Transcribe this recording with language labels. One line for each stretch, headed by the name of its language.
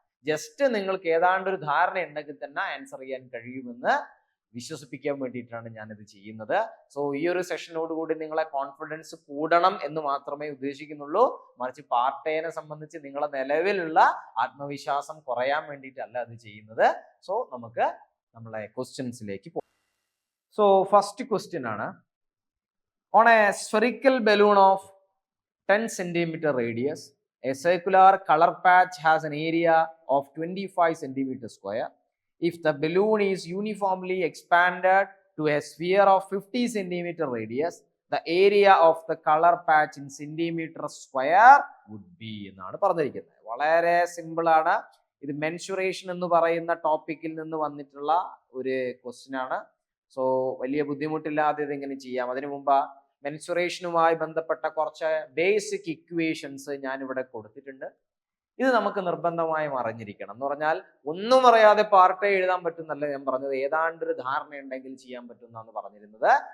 Malayalam: Just നിങ്ങൾക്ക് ഏതാണ്ട് ഒരു ധാരണ ഉണ്ടെങ്കിൽ തന്നെ ആൻസർ ചെയ്യാൻ കഴിയുമെന്ന് വിശ്വസിപ്പിക്കാൻ വേണ്ടിയിട്ടാണ് ഞാനിത് ചെയ്യുന്നത്. സോ ഈ ഒരു സെഷനോടുകൂടി നിങ്ങളെ കോൺഫിഡൻസ് കൂടണം എന്ന് മാത്രമേ ഉദ്ദേശിക്കുന്നുള്ളൂ. മറിച്ച് പാർട്ട് എനെ സംബന്ധിച്ച് നിങ്ങളെ നിലവിലുള്ള ആത്മവിശ്വാസം കുറയാൻ വേണ്ടിയിട്ടല്ല അത് ചെയ്യുന്നത്. സോ നമുക്ക് നമ്മളെ ക്വസ്റ്റ്യൻസിലേക്ക് പോകാം.
English: So first question ആണ്, on a spherical balloon of 10 centimeter radius, a circular color patch has an area of 25 centimeter square. If the balloon is uniformly expanded to a sphere of 50 centimeter radius, the area of the color patch in centimeter square would be
Malayalam: എന്നാണ് പറഞ്ഞിരിക്കുന്നത്. വളരെ simple ആണ്. ഇത് mensuration എന്ന് പറയുന്ന ടോപ്പിക്കിൽ നിന്ന് വന്നിട്ടുള്ള ഒരു ക്വസ്റ്റ്യൻ ആണ്. സോ വലിയ ബുദ്ധിമുട്ടില്ലാതെ ഇതെങ്ങനെ ചെയ്യാം. അതിനു മുമ്പ് മെൻസുറേഷനുമായി ബന്ധപ്പെട്ട കുറച്ച് ബേസിക് ഇക്വേഷൻസ് ഞാൻ ഇവിടെ കൊടുത്തിട്ടുണ്ട്. ഇത് നമുക്ക് നിർബന്ധമായും അറിഞ്ഞിരിക്കണം. എന്ന് പറഞ്ഞാൽ ഒന്നും അറിയാതെ പാർട്ട് എഴുതാൻ പറ്റുന്നല്ല ഞാൻ പറഞ്ഞത്, ഏതാണ്ട് ഒരു ധാരണ ഉണ്ടെങ്കിൽ ചെയ്യാൻ പറ്റുന്നതാണ് പറഞ്ഞിരുന്നത്.